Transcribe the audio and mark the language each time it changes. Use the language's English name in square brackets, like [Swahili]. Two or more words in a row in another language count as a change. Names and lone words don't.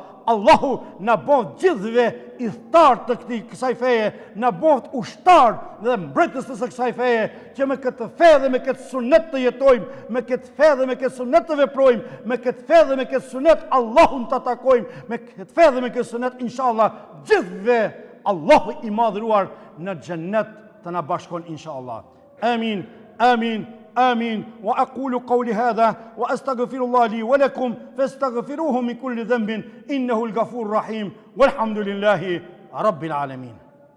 [Albanian] Allahu na bëft gjithëve idhtarë të kësaj feje, na bëft ushtarë dhe mbretës të kësaj feje, që me këtë fe dhe me këtë sunet të jetojmë, me këtë fe dhe me këtë sunet të veprojmë, me këtë fe dhe me këtë sunet Allahun të takojmë, me këtë fe dhe me këtë sunet inshallah gjithëve Allahu i madhruar në xhennet të na bashkon inshallah. Amin, amin. [Arabic] آمين وأقول قولي هذا وأستغفر الله لي ولكم فاستغفروه من كل ذنب إنه الغفور الرحيم والحمد لله رب العالمين.